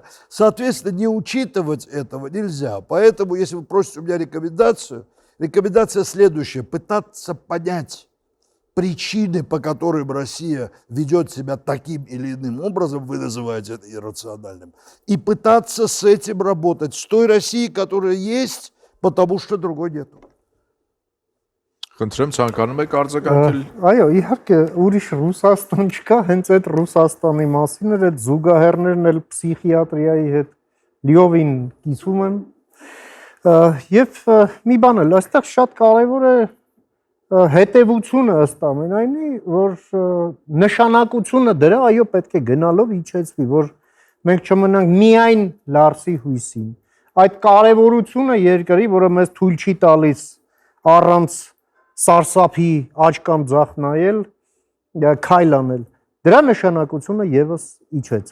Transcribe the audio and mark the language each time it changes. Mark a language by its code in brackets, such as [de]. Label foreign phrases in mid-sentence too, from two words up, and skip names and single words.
[ru] Соответственно, не учитывать этого нельзя. Поэтому, если вы просите у меня рекомендацию, рекомендация следующая: пытаться понять причины, по которым Россия ведет себя таким или иным образом, вы называете это иррациональным, и пытаться с этим работать, с той Россией, которая есть, потому что другой нет. [hy] Խնդրեմ ցանկանում եք արձագանքել։ Այո, իհարկե, ուրիշ Ռուսաստան չկա, հենց այդ Ռուսաստանի մասին էր, այդ զուգահեռներն էլ պսիխիատրիայի հետ լիովին կիսում եմ։ Եվ մի բան էլ, այստեղ շատ կարևոր է հետևությունը ըստ ամենայնի, որ նշանակությունը դրա, այո, պետք է գնալով իջեցվի, որ մենք չմնանք միայն Լարսի հույսին։ Այդ կարևորությունը երկրի, որը մեզ թույլ չի տալիս առանց սարսափի աջ կամ ձախ նայել, քայլ անել։ Դրա նշանակությունը եւս իջեց։